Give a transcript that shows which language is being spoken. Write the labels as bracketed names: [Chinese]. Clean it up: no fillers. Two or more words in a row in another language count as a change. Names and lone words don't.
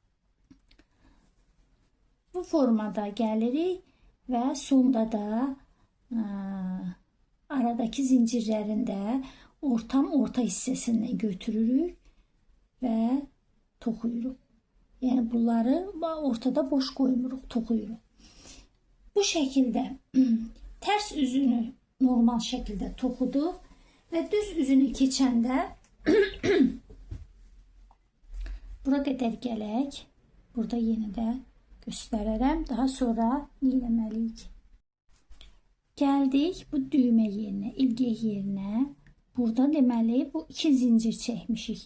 [Azerbaijani] Bu formada gəlirik və sonda da aradaki zincirlərində orta hissəsindən götürürük və toxuyuruq. Yəni bunları ortada boş qoymuruq, toxuyuruq. [Turkish] Bu şekilde ters üzünü normal şekilde toxuduq ve düz üzünü keçəndə bura qədər gələk. [Azerbaijani] Burada yenə də göstərərəm. Daha sonra eləməliyik. Gəldik bu düymə yerinə, ilgək yerinə. Burada deməli bu 2 zincir çəkmişik.